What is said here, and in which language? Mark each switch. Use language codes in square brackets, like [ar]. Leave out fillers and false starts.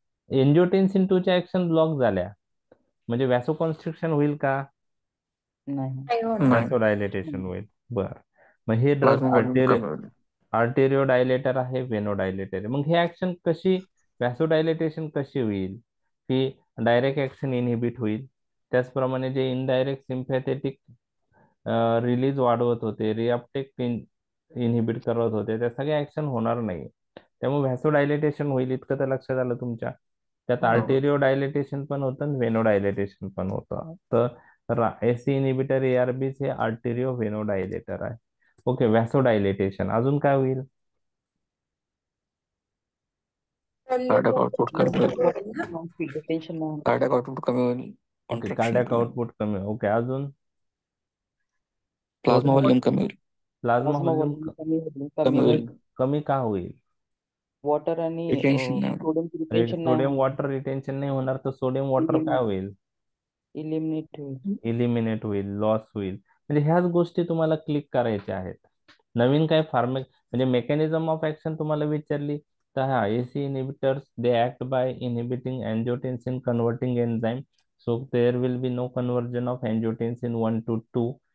[mr] Angiotensin 2 च्या action block झाल्या म्हणजे व्हॅसोकॉन्स्ट्रिक्शन होईल का? नाही नाही होणार. नाही. व्हॅसोडायलेटेशन होईल. बर, मग हे ड्रग प्लाझ्मा व्हॉल्यूम कमी होईल. आर्टेरियो डायलेटर आहे, वेनो डायलेटर आहे. मग हे ऍक्शन कशी, व्हॅसोडायलेटेशन कशी होईल? की डायरेक्ट ऍक्शन इनहिबिट होईल. त्याचप्रमाणे जे इनडायरेक्ट सिम्पॅथेटिक रिलीज वाढवत होते, रिअपटेक इनहिबिट करत होते, त्या सगळ्या ऍक्शन होणार नाही. त्यामुळे व्हॅसोडायलेटेशन होईल, इतकं तर लक्षात आलं तुमच्या. त्यात आर्टेरियो डायलेटेशन पण होतं आणि वेनो डायलेटेशन पण होतं. तर एसी इनिबिटर एआरबीज हे आर्टेरियो वेनो डायलेटर आहे. ओके, व्हॅसोडायलेटेशन. अजून काय होईल? कार्डियाक आउटपुट कमी होईल. टेन्शन नाही. कार्डियाक आउटपुट कमी होईल. ओके, [en] Contraction [mr] कार्डियाक कमी होईल. आउटपुट कमी. ओके, अजून? प्लाझ्मा व्हॉल्यूम कमी होईल. प्लाझ्मा व्हॉल्यूम कमी होईल. कमी होईल. कमी का होईल? वॉटर आणि Retention नाही होणार. सोडियम रिटेन्शन नाही सोडियम वॉटर रिटेन्शन नाही होणार, तर सोडियम वॉटर काय होईल? इलिमिनेट होईल. इलिमिनेट होईल, लॉस होईल. म्हणजे ह्याच गोष्टी तुम्हाला क्लिक करायच्या आहेत. नवीन काय म्हणजे मेकॅनिझम ऑफ ऍक्शन तुम्हाला विचारली तर हा AC inhibitors [en] They act by inhibiting angiotensin converting enzyme. So there will be no conversion of angiotensin 1 to 2.